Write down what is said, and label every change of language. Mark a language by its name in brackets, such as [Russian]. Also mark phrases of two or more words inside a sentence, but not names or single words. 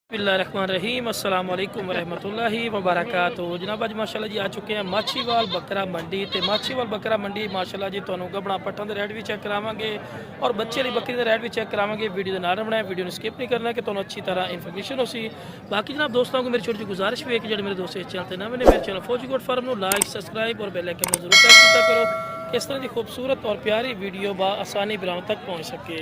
[Arabic] بسم الله الرحمن الرحيم السلام عليكم ورحمة الله وبركاته. [Urdu] جناب اج ماشاءاللہ جی آ چکے ہیں ماچھیوال بکرا منڈی. [Punjabi] تو ماچھیوال بکرا منڈی ماشاءاللہ جی تہانوں گبڑا پٹاں دے ریٹ بھی چیک کراواں گے اور بچے والی بکری دے ریٹ بھی چیک کراواں گے. ویڈیو دے نال بنائے، ویڈیو نوں سکپ نہیں کرنا کہ تہانوں اچھی طرح انفارمیشن ہو سی. [Urdu] باقی جناب دوستوں کو میری چھوٹی سی گزارش بھی ہے کہ جو میرے دوست اس چینل تے نوے نے میرے چینل فوجی گوٹ فارم نوں [English] like subscribe [Urdu] اور [English] bell icon [Urdu] ضرور پریس کیا کرو، اس طرح کی خوبصورت اور پیاری ویڈیو آسانی برام تک پہنچ سکے.